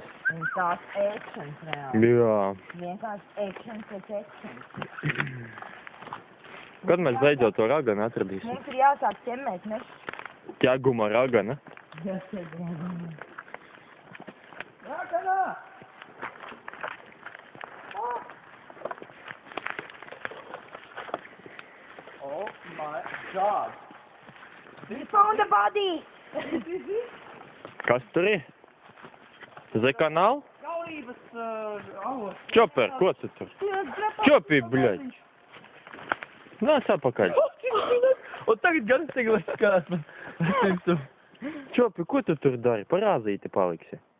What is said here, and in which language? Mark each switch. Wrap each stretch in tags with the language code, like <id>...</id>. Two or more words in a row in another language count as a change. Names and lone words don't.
<lv>Un tās actions reāli. Jā. Vienkārši actions pēc actions. Kad mēs beidzot to raganu atradīsim? Mums ir jāsāk ķemmēt mešu. Ķeguma ragana. Ragana!</lv> <en>Oh my God! We found the body!</en> <lv>Kas tur ir? Z-kanāl? Jaunības, avots. Čoper, ko tu tur? Čopi, bļaļ. Nāc apakaļ. Un tagad gan es tagad skatās man. Čopi, ko tu tur dari? Parāzīti paliksi.</lv>